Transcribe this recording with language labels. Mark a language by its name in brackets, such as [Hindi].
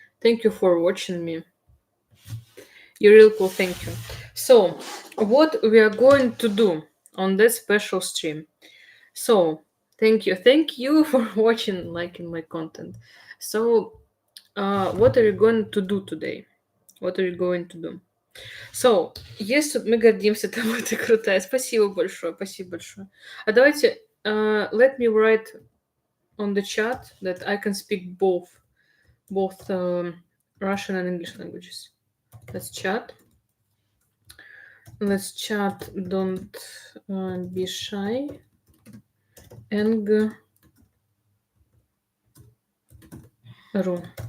[English] Thank you for watching me. You're real cool, thank you. So, what we are going to do on this special stream? So, thank you for watching, liking my content. So, what are you going to do today? What are you going to do? So, yes, [Russian] мы гордимся тобой, ты крутая. Спасибо большое, спасибо большое. А давайте, [English] let me write on the chat that I can speak both Russian and English languages. Let's chat. Let's chat. Don't be shy. Eng Ru.